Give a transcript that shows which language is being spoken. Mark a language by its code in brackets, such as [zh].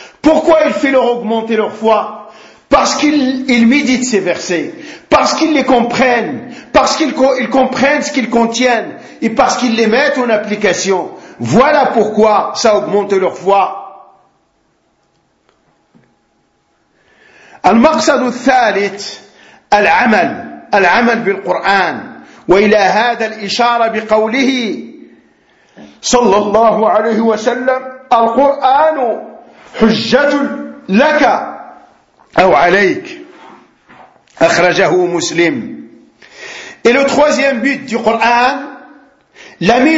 [fr] Pourquoi il fait leur augmenter leur foi? Parce qu'ils méditent ces versets, parce qu'ils les comprennent, parce qu'ils comprennent ce qu'ils contiennent, et parce qu'ils les mettent en application. Voilà pourquoi ça augmente leur foi. [ar] Al-maqsad al-thalith, al-amal bil-Qur'an. وإلى هذا الإشارة بقوله صلى الله عليه وسلم القرآن حجة لك أو عليك. أخرجه مسلم. [fr] Et le troisième but du Coran, la mise